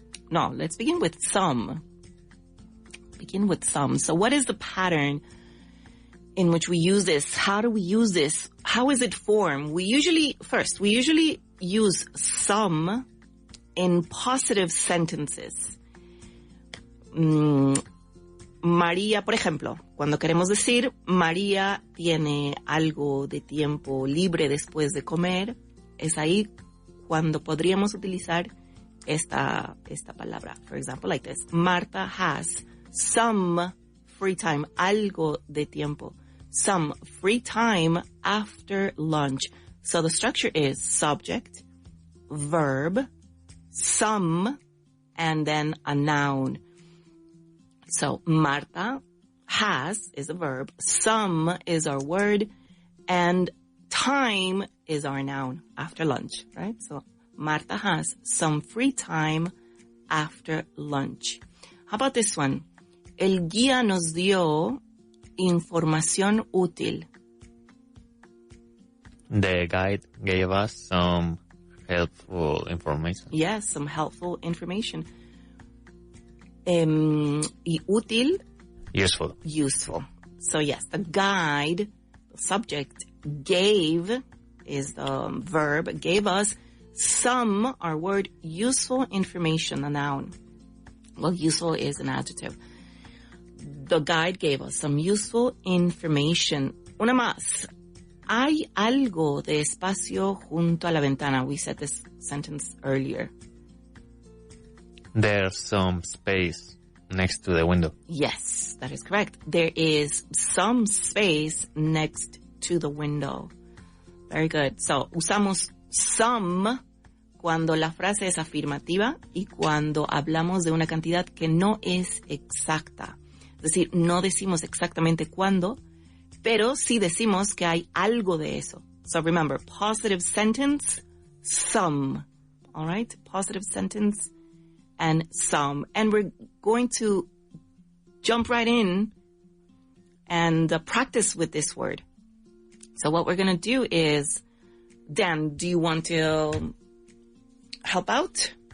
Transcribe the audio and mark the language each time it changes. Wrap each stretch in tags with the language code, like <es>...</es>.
<en>No, let's begin with some. Begin with some. So what is the pattern in which we use this? How do we use this? How is it formed? We usually use some in positive sentences.</en> <es>María, por ejemplo, cuando queremos decir María tiene algo de tiempo libre después de comer, es ahí cuando podríamos utilizar esta palabra.</es> <en>For example, like this. Marta has some free time,</en> <es>algo de tiempo.</es> <en>Some free time after lunch. So the structure is subject, verb, some, and then a noun. So Marta has is a verb, some is our word, and time is our noun after lunch, right? So Marta has some free time after lunch. How about this one?</en> <es>El guía nos dio información útil.</es> <en>The guide gave us some helpful information. Yes, some helpful information.</en> <es>Y útil?</es> <en>Useful. Useful. So yes, the guide, the subject, gave is the verb, gave us some, our word, useful information, a noun. Well, useful is an adjective. The guide gave us some useful information.</en> <es>Una más. Hay algo de espacio junto a la ventana.</es> <en>We said this sentence earlier. There's some space next to the window. Yes, that is correct. There is some space next to the window. Very good.</en> <es>So, usamos some cuando la frase es afirmativa y cuando hablamos de una cantidad que no es exacta. Es decir, no decimos exactamente cuándo, pero sí decimos que hay algo de eso.</es> <en>So remember, positive sentence, some. All right? Positive sentence and some. And we're going to jump right in and practice with this word. So what we're going to do is, Dan, do you want to help out?</en>